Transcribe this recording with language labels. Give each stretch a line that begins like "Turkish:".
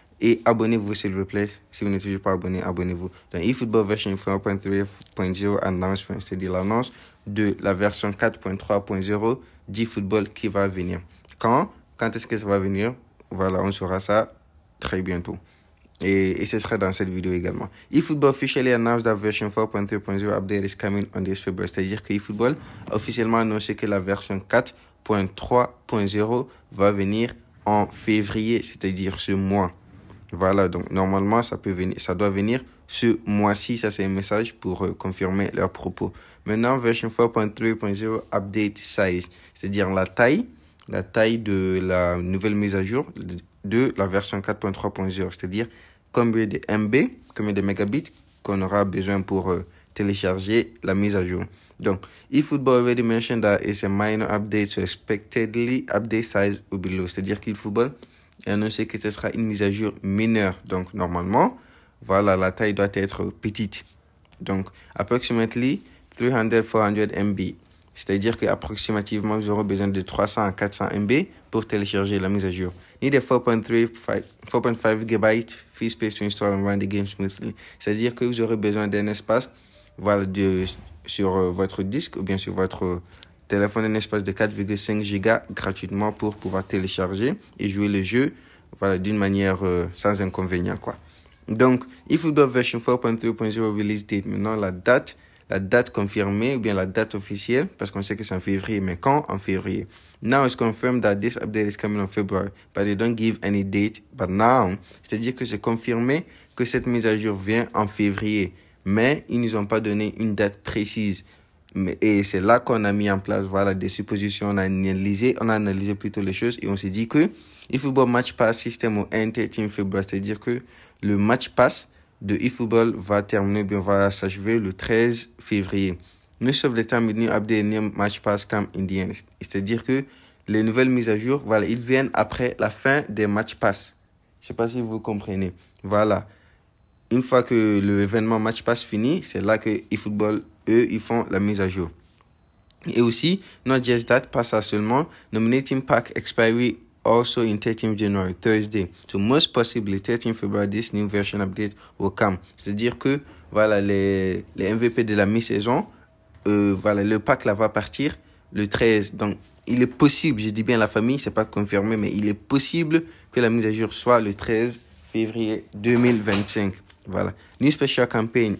French: Et abonnez-vous s'il vous plaît. Si vous n'êtes toujours pas abonné, abonnez-vous. Dans eFootball version 4.3.0 announcement, c'est-à-dire l'annonce de la version 4.3.0 d'eFootball qui va venir. Quand est-ce que ça va venir? Voilà, on saura ça très bientôt. Et ce sera dans cette vidéo également.
English: eFootball officially announced that version 4.3.0 update is coming on this February.
French: C'est-à-dire que eFootball a officiellement annoncé que la version 4.3.0 va venir en février, c'est-à-dire ce mois. Voilà, donc normalement, ça doit venir ce mois-ci. Ça, c'est un message pour confirmer leurs propos. Maintenant,
English: version 4.3.0 update size,
French: c'est-à-dire la taille de la nouvelle mise à jour de la version 4.3.0, c'est-à-dire combien de MB, combien de mégabits qu'on aura besoin pour télécharger la mise à jour.
English: Donc, eFootball already mentioned that it's a minor update, so expectedly update size will be low.
French: C'est-à-dire qu'eFootball a annoncé que ce sera une mise à jour mineure. Donc, normalement, voilà, la taille doit être petite. Donc,
English: approximately 300-400 MB.
French: C'est-à-dire qu'approximativement, vous aurez besoin de 300 à 400 MB pour télécharger la mise à jour.
English: Need a 4.5 GB free space to install and run the game smoothly.
French: C'est-à-dire que vous aurez besoin d'un espace voilà, sur votre disque ou bien sur votre téléphone, un espace de 4,5 Go gratuitement pour pouvoir télécharger et jouer le jeu voilà, d'une manière sans inconvénient, quoi.
English: Donc, eFootball version 4.3.0 release date.
French: Maintenant, la date confirmée ou bien la date officielle, parce qu'on sait que c'est en février, mais quand? En février.
English: Now it's confirmed that this update is coming in February, but they don't give any date. But now,
French: c'est-à-dire que c'est confirmé que cette mise à jour vient en février, mais ils nous ont pas donné une date précise. Et c'est là qu'on a mis en place voilà, des suppositions, on a analysé plutôt les choses et on s'est dit que eFootball Match Pass System au Team February, c'est-à-dire que le Match Pass de eFootball va terminer, bien va s'achever le 13 février.
English: Most of the time, the new update, new Match Pass come in the end.
French: C'est-à-dire que les nouvelles mises à jour, voilà, ils viennent après la fin des Match Pass. Je sais pas si vous comprenez. Voilà. Une fois que l'événement Match Pass finit, c'est là que eFootball, eux, ils font la mise à jour. Et aussi,
English: not just that,
French: pas ça seulement,
English: nominating pack expiry also in 13th January, Thursday. So most possibly 13th February, this new version update will come.
French: C'est-à-dire que, voilà, les MVP de la mi-saison, voilà, le pack là va partir le 13. Donc, il est possible, je dis bien la famille, c'est pas confirmé, mais il est possible que la mise à jour soit le 13 février 2025. Voilà.
English: New special campaign.